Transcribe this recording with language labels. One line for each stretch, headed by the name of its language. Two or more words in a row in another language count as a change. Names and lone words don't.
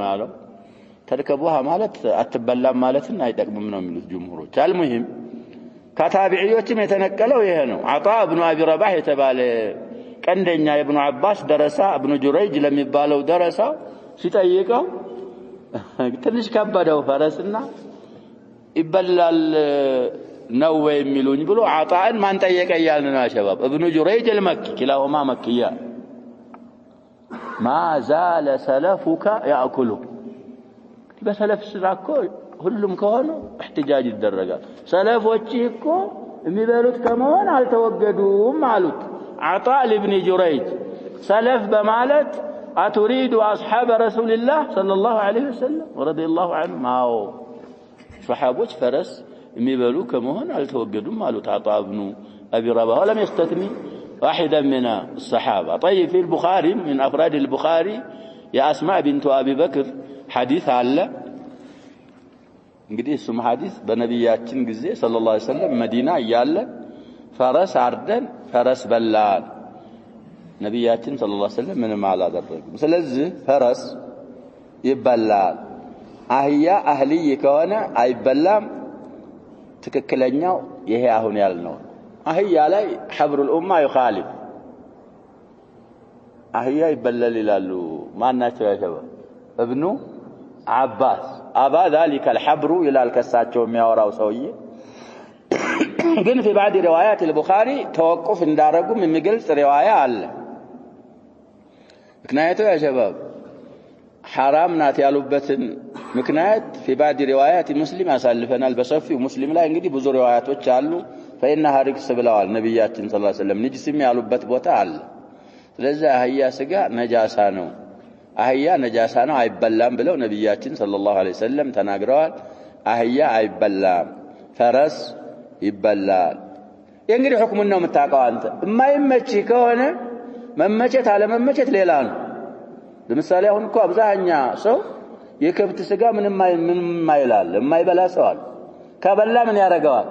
Amharic: ያለው። ተርከቡሃ ማለት አትበላም ማለትና አይጠቅምም ነው የሚሉት ጅምሁሮች። አልሙሂም ከታቢዒዎችም የተነቀለው ይሄ ነው። አጣ ኢብኑ አቢ ረባህ የተባለ ቀንደኛ ኢብኑ አባስ ደረሳ ኢብኑ ጁረይጅ ለሚባለው ደረሳ ሲጠይቀው ትንሽ ከበደው ፈረስና ይበላል ነው የሚሉኝ ብሎ አጣን ማን ጠየቀ ያልን ነው ሸባብ ኢብኑ ጁረይጅ
Arabic: المكي كلاهما مكيا ما زال سلفك ياكله
Amharic: በሰለፍ ስራኮ ሁሉም ከሆነ احتجاج ይደረጋል። ሰለፎች እኮ የሚበሉት ከመሆን አልተወገዱም አሉት አጣ ኢብኑ ጁረይጅ ሰለፍ በማለት
Arabic: أتريد أصحاب رسول الله صلى الله عليه وسلم ورضي الله عنهم
Amharic: አዎ صحابوች ፈረስ የሚበሉ ከመሆን አልተወገዱም አሉት
Arabic: عطاء بن أبي رباح ولم يستثني واحدا من الصحابة. طيب في البخاري من أفراد البخاري يا أسماء بنت أبي بكر حديث
Amharic: አለ እንግዲህ እሱም ሐዲስ በነብያችን ጊዜ
Arabic: صلى الله عليه وسلم
Amharic: መዲና እያለ ፈረስ አርደን ፈረስ በላን ነብያችን
Arabic: صلى الله عليه وسلم
Amharic: ምንም አላደረጉም። ስለዚህ ፈረስ ይበላል። አህያ አህልይ ከሆነ አይበላም። ትክክለኛው ይሄ አሁን ያልነው አህያ ላይ
Arabic: حبر الأمة يخالف
Amharic: አህያ ይበላል ይላሉ። ማናቸው ያሸባ ኢብኑ አባስ አባ
Arabic: ذلك الحبر
Amharic: ይላል ከሳቸው የሚያወራው ሰውዬ ግን
Arabic: في بعض روايات البخاري توقف
Amharic: እንዳረጉም የሚገልጽ ሪዋያ አለ። ምክንያቱ ያ ሸባብ حرام ናት ያሉበትን ምክንያት
Arabic: في بعض روايات مسلم
Amharic: ያሳልፈናል በሰፊው ሙስሊም ላይ እንግዲህ ብዙ ሪዋያቶች አሉ።
Arabic: فإنها ركس
Amharic: ብለዋል ነብያችን
Arabic: صلى الله عليه وسلم
Amharic: ንጅስም ያሉበት ቦታ አለ። ስለዚህ አህያ ስጋ ነጃሳ ነው አህያ ነጃሳ ነው አይበላም ብለው ነብያችን
Arabic: صلى الله عليه وسلم
Amharic: ተናግረዋል። አህያ አይበላም ፈረስ ይበላል። እንግዲህ ሁክሙን ነው የምታውቀው አንተ። የማይመች ከሆነ መመቸት አለመመቸት ሌላ ነው። ለምሳሌ አሁን እኮ አብዛኛ ሰው የከብት ስጋ ምንም አይላል የማይበላ ሰው አለ። ከበላ ምን ያረጋዋል?